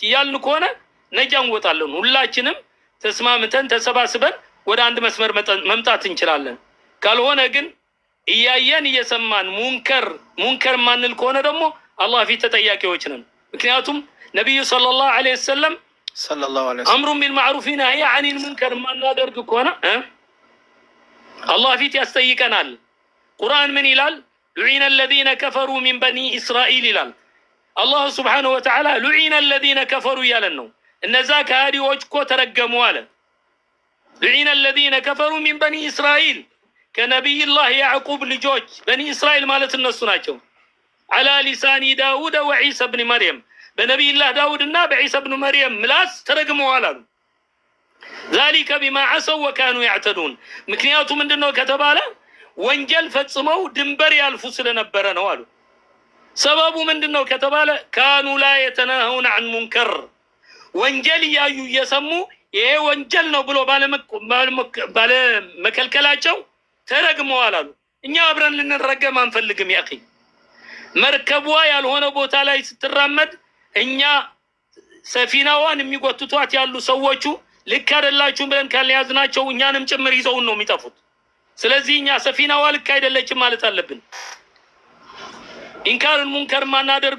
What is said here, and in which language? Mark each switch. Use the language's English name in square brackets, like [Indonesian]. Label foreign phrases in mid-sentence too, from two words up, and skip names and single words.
[Amharic] እያልን ከሆነ ነጃ እንወጣለን። ሁላችንም ተስማምተን ተሰባስበን ወደ አንድ መስመር መምጣት እንችላለን። ካልሆነ ግን እያየን እየሰማን ሙንከር ማንል ከሆነ ደግሞ አላህ ፊት ተጠያቂዎች ነን። ምክንያቱም ነብዩ [Arabic] صلى الله عليه وسلم أمر بالمعروف نهي عن المنكر [Amharic] ማናደርግ ከሆነ አላህ ፊት ያስጠይቀናል። ቁርአን ምን ይላል? [Arabic] لعن الذين كفروا من بني اسرائيل [Amharic] ይላል። አላህ [Arabic] سبحانه وتعالى لعن الذين كفروا [Amharic] ያለን ነው። እነዛ ከሃዲዎች እኮ ተረገሙ አለ። [Arabic] لعن الذين كفروا من بني اسرائيل [Amharic] ከነቢይላህ ያዕቁብ ልጆች በኒ እስራኤል ማለት እነሱ ናቸው። [Arabic] على لسان داود وعيسى بن مريم [Amharic] በነቢይላህ ዳውድና በዒሳ ብኑ መርየም ምላስ ተረግመዋል አሉ። [Arabic] ذلك بما عصوا وكانوا يعتدون [Amharic] ምክንያቱ ምንድነው ከተባለ ወንጀል ፈጽመው ድንበር ያልፉ ስለነበረ ነው አሉ። ሰበቡ ምንድነው ከተባለ [Arabic] كانوا لا يتناهون عن منكر [Amharic] ወንጀል እያዩ እየሰሙ ይሄ ወንጀል ነው ብሎ ባለመከልከላቸው ተረግመዋል አሉ። እኛ አብረን ልንረገም አንፈልግም። ያኺ መርከቧ ያልሆነ ቦታ ላይ ስትራመድ እኛ ሰፊናዋን የሚጎትቷት ያሉ ሰዎቹ ልክ አይደላችሁም ብለን ካልያዝናቸው እኛንም ጭምር ይዘውን ነው የሚጠፉት። ስለዚህ እኛ ሰፊናዋ ልክ አይደለችም ማለት አለብን። [Arabic] إنكار منكر [Amharic] ማናደርግ